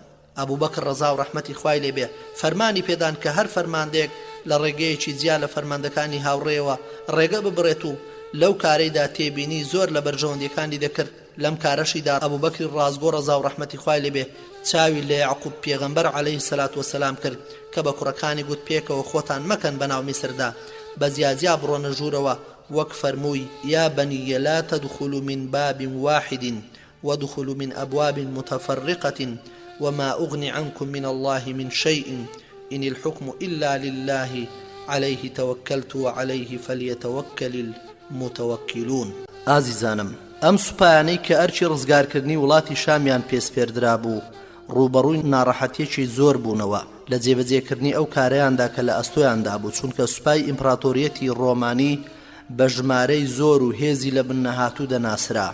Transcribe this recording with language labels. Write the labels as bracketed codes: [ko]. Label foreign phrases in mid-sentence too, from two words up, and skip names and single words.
[ckb] ئەبوبەکر ڕەزا و ڕەحمەتی خوای لێبێ فەرمانی پێدان کە هەر فەرماندەیەک لە ڕێگەیەکی جیا لە فەرماندەکانی هاوڕێەوە ڕێگە ببڕێت و لەو کارەیدا تێبینی زۆر لە بەرژەوەندیەکانی دەکرد. لەم کارەشیدا ئەبوبەکری ڕازگۆ ڕەزا و ڕەحمەتی خوای لێبێ چاوی لە یعقوب پێغەمبەر [ar] عەلەیهی سەلات وەسەلام [ckb] کرد کە بە کوڕەکانی گوت پێکەوە خۆتان مەکەن بەناو میسردا، بە زیازیا بڕۆنە ژوورەوە وەک فەرمووی [ar] یا بەنیە لا تدخلوا من باب واحد وادخلوا من أبواب متفرقة وما أغني عنكم من الله من شيء إن الحكم إلا لله عليه توكلت وعليه فليتوكل المتوكلون. [ckb] ئازیزانم، ئەم سوپایانەی کە ئەرچی ڕزگارکردنی وڵاتی شامیان پێسپێردرا بوو ڕوبەڕووی ناڕەحەتیەکی زۆر بوونەوە لە جێبەجێکردنی ئەو کارەیاندا کە لە ئەستۆیاندا بوو، چونکە سوپای ئیمپراتۆریەتی ڕۆمانی بە ژمارەی زۆر و هێزی لە بنەهاتوو دەناسرا.